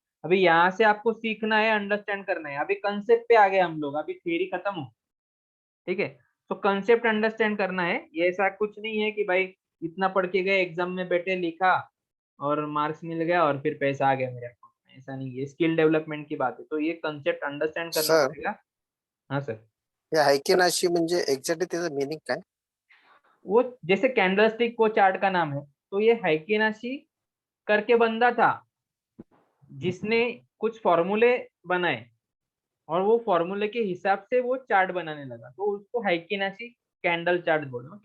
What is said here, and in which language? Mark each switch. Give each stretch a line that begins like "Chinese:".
Hindi: अभी यहाँ से आपको सीखना है, अंडरस्टैंड करना है. अभी कंसेप्ट पे आ गए हम लोग, अभी थ्योरी खत्म हो. ठीक है, तो कंसेप्ट अंडरस्टैंड करना है. ये ऐसा कुछ नहीं है कि भाई इतना पढ़ के गए, एग्जाम में बैठे, लिखा और मार्क्स मिल गया और फिर पैसा आ गया मेरे अकाउंट में. ऐसा नहीं है, स्किल डेवलपमेंट की बात है. तो ये कंसेप्ट अंडरस्टैंड करना सर पड़ेगा. हाँ सर.
Marathi: या हायकिनाशी म्हणजे एक्झॅक्टली त्याचं मीनिंग काय?
Hindi: वो जैसे कैंडलस्टिक को चार्ट का नाम है, तो ये हाइकिनाशी करके बंदा था जिसने कुछ फॉर्मूले बनाए और वो फॉर्मूले के हिसाब से वो चार्ट बनाने लगा, तो उसको हाइकिनाशी कैंडल चार्ट बोलो.